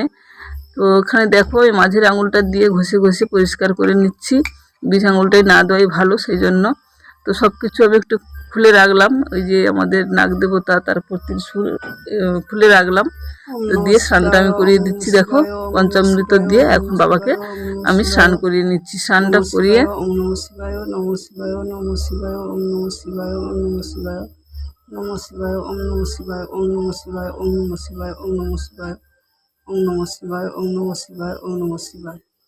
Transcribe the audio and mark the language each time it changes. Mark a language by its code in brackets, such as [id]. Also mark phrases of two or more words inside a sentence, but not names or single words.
[bn] তো এখানে দেখো এই মাঝের আঙুলটা দিয়ে ঘষে ঘষে পরিষ্কার করে নিচ্ছি, বিষ আঙুলটাই না দেওয়াই ভালো, সেই জন্য। তো সব কিছু আমি একটু খুলে রাখলাম, ওই যে আমাদের নাগ দেবতা তারপর ত্রিশূল খুলে রাখলাম, দিয়ে স্নানটা আমি করিয়ে দিচ্ছি। দেখো পঞ্চামৃত দিয়ে এখন বাবাকে আমি স্নান করিয়ে নিচ্ছি। স্নানটা করিয়ে [sa] ওম নমঃ শিবায়, নমঃ শিবায়, নমঃ শিবায়, ওম নমঃ শিবায়, ওম নমঃ শিবায়, নমঃ শিবায়, ওম নমঃ শিবায়, ওম নমঃ শিবায়, ওম নমঃ শিবায়, ওম নমঃ শিবায়, ওম নমঃ শিবায়, ওম নমঃ শিবায়, ওম নমঃ শিবায়।